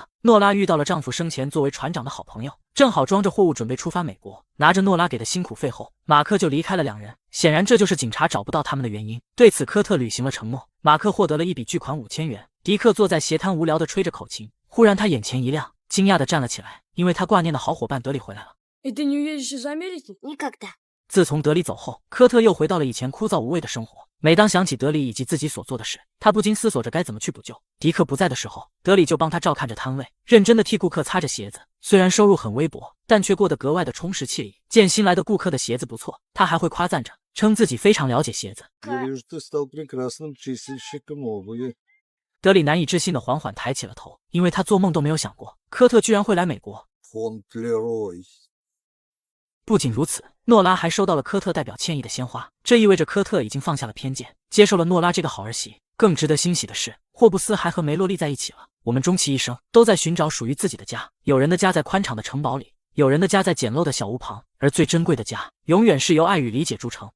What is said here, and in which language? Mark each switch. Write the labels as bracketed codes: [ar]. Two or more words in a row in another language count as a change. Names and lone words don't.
[zh] 诺拉遇到了丈夫生前作为船长的好朋友，正好装着货物准备出发美国。拿着诺拉给的辛苦费后，马克就离开了两人。显然这就是警察找不到他们的原因。对此，科特履行了承诺，马克获得了一笔巨款5000元。迪克坐在斜滩无聊地吹着口琴，忽然他眼前一亮，惊讶地站了起来，因为他挂念的好伙伴德里回来了。 [ru] И ты не уедешь из Америки? Никогда. [zh] 自从德里走后，科特又回到了以前枯燥无味的生活。每当想起德里以及自己所做的事，他不禁思索着该怎么去补救。迪克不在的时候，德里就帮他照看着摊位，认真地替顾客擦着鞋子。虽然收入很微薄，但却过得格外的充实惬意。见新来的顾客的鞋子不错，他还会夸赞着，称自己非常了解鞋子。 [ru] Я вижу, ты стал прекрасным чистильщиком обуви. [zh] 德里难以置信地缓缓抬起了头，因为他做梦都没有想过，科特居然会来美国。 Фон Тлерой. 不仅如此，诺拉还收到了科特代表歉意的鲜花，这意味着科特已经放下了偏见，接受了诺拉这个好儿媳。更值得欣喜的是，霍布斯还和梅洛丽在一起了。我们终其一生都在寻找属于自己的家，有人的家在宽敞的城堡里，有人的家在简陋的小屋旁，而最珍贵的家，永远是由爱与理解铸成。